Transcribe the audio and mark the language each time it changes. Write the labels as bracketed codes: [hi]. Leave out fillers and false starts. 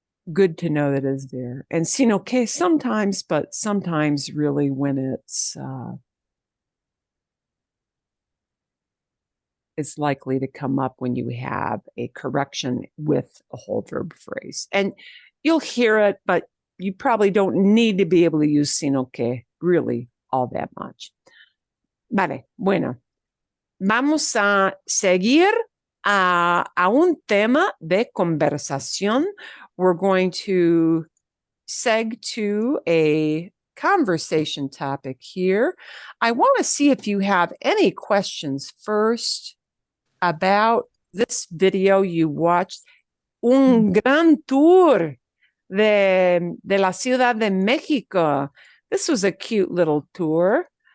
[en] Good to know that is there. And sino que sometimes, but sometimes really when it's likely to come up when you have a correction with a whole verb phrase. And you'll hear it, but you probably don't need to be able to use sino que really all that much. [es] Vale, bueno. Vamos a seguir a un tema de conversación. [en] We're going to seg to a conversation topic here. I want to see if you have any questions first about this video you watched. [es] Un gran tour de la Ciudad de México. [en] This was a cute little tour.